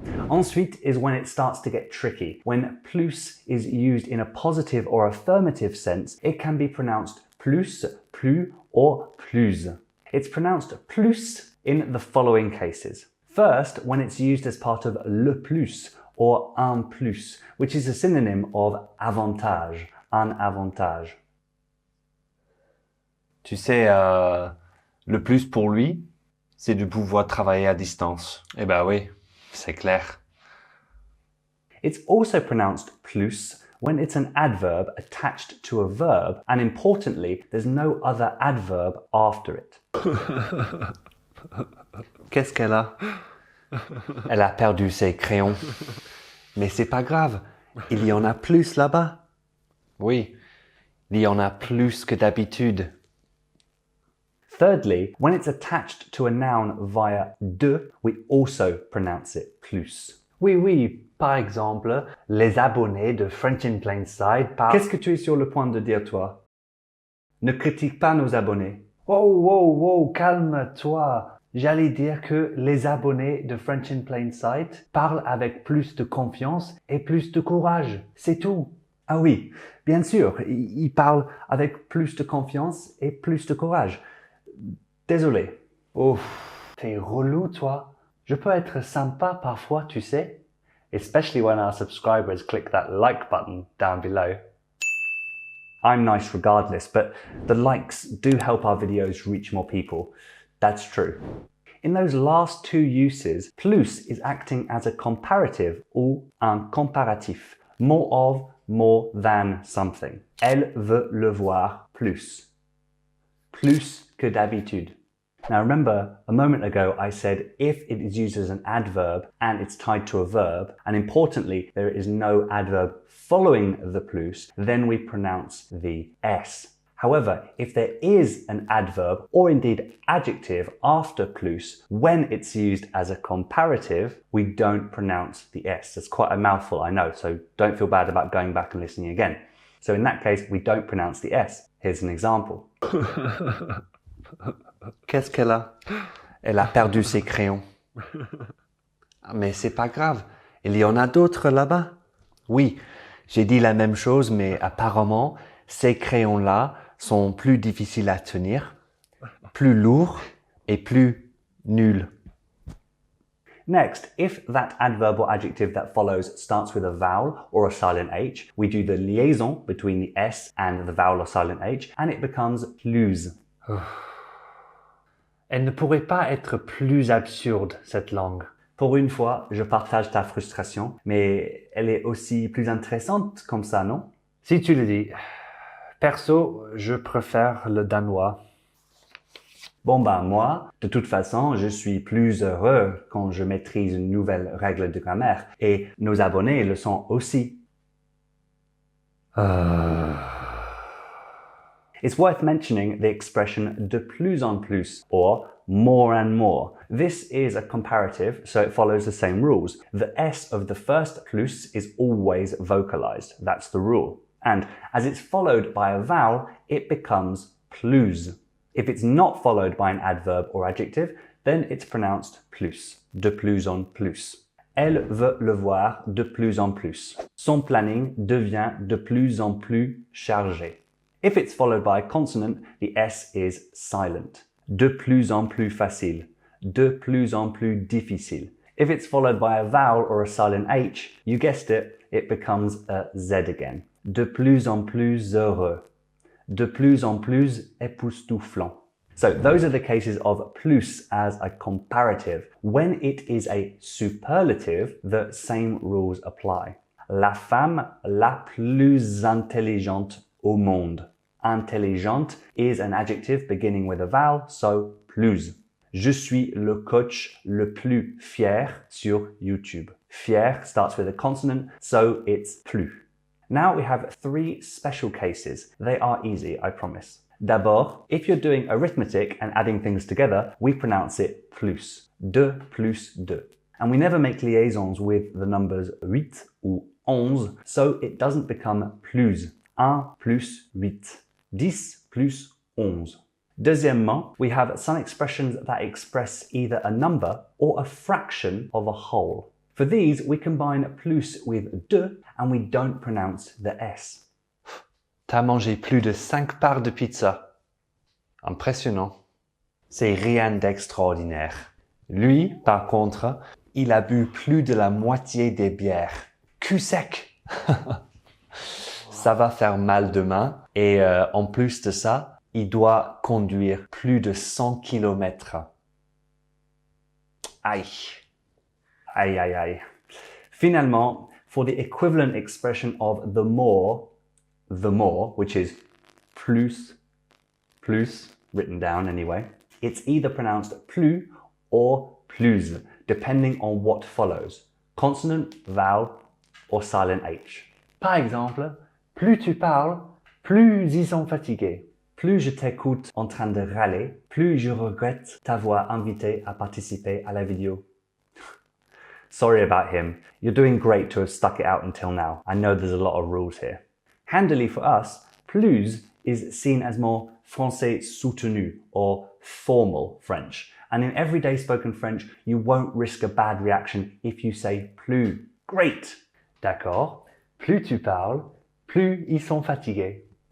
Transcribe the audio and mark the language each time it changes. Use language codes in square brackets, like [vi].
[en] Ensuite is when it starts to get tricky. When plus is used in a positive or affirmative sense, it can be pronounced plus, plus, or plus. It's pronounced plus in the following cases. First, when it's used as part of le plus or un plus, which is a synonym of avantage, un avantage. [fr] Tu sais, le plus pour lui, c'est de pouvoir travailler à distance. Eh ben oui, c'est clair. [en] It's also pronounced plus when it's an adverb attached to a verb, and importantly, there's no other adverb after it. [fr] Qu'est-ce qu'elle a? Elle a perdu ses crayons. Mais c'est pas grave, il y en a plus là-bas. Oui, il y en a plus que d'habitude. [en] Thirdly, when it's attached to a noun via de, we also pronounce it plus. [fr] Oui, par exemple, les abonnés de French in Plain Sight parlent... Qu'est-ce que tu es sur le point de dire, toi? Ne critique pas nos abonnés. Wow, calme-toi. J'allais dire que les abonnés de French in Plain Sight parlent avec plus de confiance et plus de courage. C'est tout. Ah oui, bien sûr, ils parlent avec plus de confiance et plus de courage. Désolé. Ouf, t'es relou, toi. Je peux être sympa parfois, tu sais. [en] Especially when our subscribers click that like button down below. I'm nice regardless, but the likes do help our videos reach more people. That's true. In those last two uses, plus is acting as a comparative [fr] ou un comparatif. [en] More of, more than something. [fr] Elle veut le voir plus. Plus que d'habitude. [en] Now remember, a moment ago I said if it is used as an adverb and it's tied to a verb, and importantly there is no adverb following the plus, then we pronounce the S. However, if there is an adverb or indeed adjective after plus, when it's used as a comparative, we don't pronounce the S. That's quite a mouthful, I know, so don't feel bad about going back and listening again. So in that case, we don't pronounce the S. Here's an example. [fr] Qu'est-ce qu'elle a? Elle a perdu ses crayons. Mais c'est pas grave, il y en a d'autres là-bas. Oui, j'ai dit la même chose, mais apparemment, ces crayons-là sont plus difficiles à tenir, plus lourds et plus nuls. [en] Next, if that adverb or adjective that follows starts with a vowel or a silent H, we do the liaison between the S and the vowel or silent H, and it becomes plus. [fr] Elle ne pourrait pas être plus absurde, cette langue. Pour une fois, je partage ta frustration, mais elle est aussi plus intéressante comme ça, non? Si tu le dis. Perso, je préfère le danois. Bon moi, de toute façon, je suis plus heureux quand je maîtrise une nouvelle règle de grammaire, et nos abonnés le sont aussi. [en] It's worth mentioning the expression de plus en plus, or more and more. This is a comparative, so it follows the same rules. The S of the first plus is always vocalized. That's the rule. And as it's followed by a vowel, it becomes plus. If it's not followed by an adverb or adjective, then it's pronounced plus, de plus en plus. [fr] Elle veut le voir de plus en plus. Son planning devient de plus en plus chargé. [en] If it's followed by a consonant, the S is silent. [fr] De plus en plus facile. De plus en plus difficile. [en] If it's followed by a vowel or a silent H, you guessed it, it becomes a Z again. [fr] De plus en plus heureux. De plus en plus époustouflant. [en] So those are the cases of plus as a comparative. When it is a superlative, the same rules apply. [fr] La femme la plus intelligente au monde. [en] Intelligente is an adjective beginning with a vowel, so plus. [fr] Je suis le coach le plus fier sur YouTube. [en] Fier starts with a consonant, so it's plus. Now we have three special cases. They are easy, I promise. D'abord, if you're doing arithmetic and adding things together, we pronounce it plus. [fr] De plus de. [en] And we never make liaisons with the numbers 8 ou 11, so it doesn't become plus. [fr] 1 plus 8. 10 plus 11. [en] Deuxièmement, we have some expressions that express either a number or a fraction of a whole. For these, we combine plus with de and we don't pronounce the S. [fr] T'as mangé plus de 5 parts de pizza. Impressionnant. C'est rien d'extraordinaire. Lui, par contre, il a bu plus de la moitié des bières. Cul sec. Ça va faire mal demain et en plus de ça, il doit conduire plus de 100 km. Aïe. Aïe, aïe, aïe. [en] Finalement, for the equivalent expression of the more, which is plus, written down anyway, it's either pronounced plus or plus, depending on what follows. Consonant, vowel, or silent H. [fr] Par exemple, plus tu parles, plus ils sont fatigués. Plus je t'écoute en train de râler, plus je regrette t'avoir invité à participer à la vidéo. [en] Sorry about him. You're doing great to have stuck it out until now. I know there's a lot of rules here. Handily for us, plus is seen as more français soutenu or formal French. And in everyday spoken French, you won't risk a bad reaction if you say plus. Great! D'accord. [fr] Plus tu parles, plus ils sont fatigués.